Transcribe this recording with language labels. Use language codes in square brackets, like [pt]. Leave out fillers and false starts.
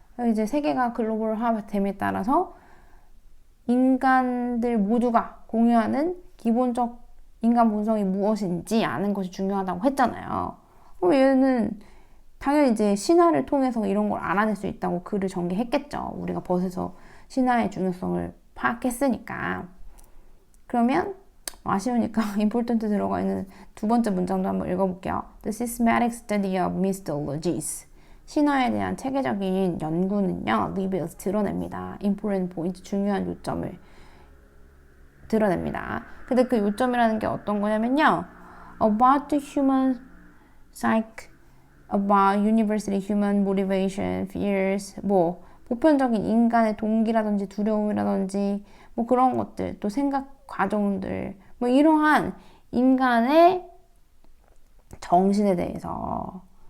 [ko] 이제 세계가 글로벌화됨에 따라서 인간들 모두가 공유하는 기본적 인간 본성이 무엇인지 아는 것이 중요하다고 했잖아요. 얘는 당연히 이제 신화를 통해서 이런 걸 알아낼 수 있다고 글을 전개했겠죠. 우리가 벗어서 신화의 중요성을 파악했으니까. 그러면 아쉬우니까 important 들어가 있는 두 번째 문장도 한번 읽어볼게요. [en] The systematic study of mythologies. [ko] 신화에 대한 체계적인 연구는요, reveals 드러냅니다. important point, 중요한 요점을 드러냅니다. 근데 그 요점이라는 게 어떤 거냐면요, [en] about the human psyche, about universally human motivation, fears, [ko] 뭐 보편적인 인간의 동기라든지 두려움이라든지 뭐 그런 것들, 또 생각 과정들, 뭐 이러한 인간의 정신에 대해서